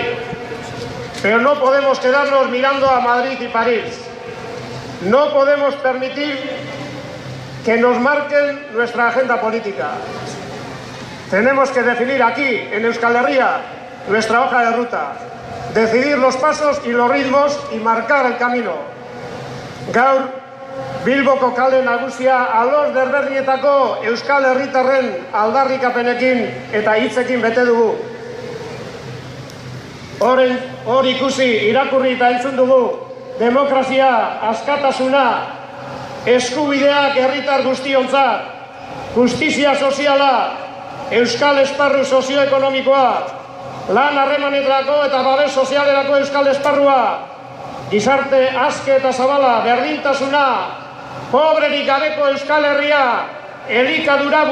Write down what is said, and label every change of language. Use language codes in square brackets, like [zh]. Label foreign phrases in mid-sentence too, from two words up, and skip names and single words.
[es] Pero no podemos quedarnos mirando a Madrid y París. No podemos permitir que nos marquen nuestra agenda política. Tenemos que definir aquí, en Euskal Herria, nuestra hoja de ruta, decidir los pasos y los ritmos y marcar el camino. [eu] Gaur, Bilboko kale nagusia alos desberdinetako Euskal Herritarren aldarrikapenekin eta hitzekin bete dugu. Hor ikusi, irakurri eta entzun dugu, demokrazia, askatasuna, eskubideak herritar guztiontzat, justizia soziala, euskal esparru sozioekonomikoa, lan harremanetarako eta babes sozialerako euskal esparrua, gizarte aske eta zabala, berdintasuna, pobrerik gabeko Euskal Herria, elikadura